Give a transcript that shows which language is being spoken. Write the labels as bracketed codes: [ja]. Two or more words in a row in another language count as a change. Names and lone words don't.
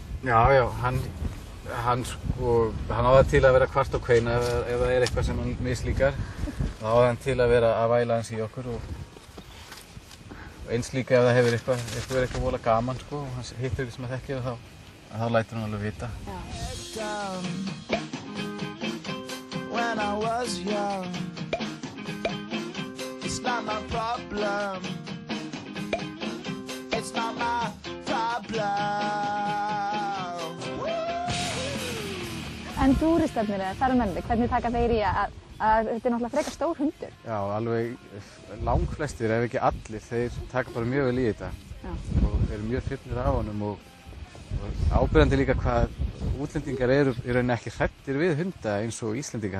[is] Já, hann á það til að vera kvart og kveina ef það er eitthvað sem hann mislíkar. Þá á það til að vera að væla hans í okkur og eins líka ef það hefur eitthvað vola gaman, sko, og hann hittir ykkur sem að þekkja þá lætur hann alveg vita. [en] When I was young, it's not my problem. It's not my problem. [is] En túristarnir eða ferðamennirnir, hvernig taka þeir í að þetta er náttúrulega frekar stór hundur? Já, alveg langflestir, ef ekki allir, þeir taka bara mjög vel í þetta. Já. Og eru mjög hrifnir af honum og ábyrgandi líka hvað útlendingar eru í rauninni ekki hræddir við hunda eins og Íslendingar.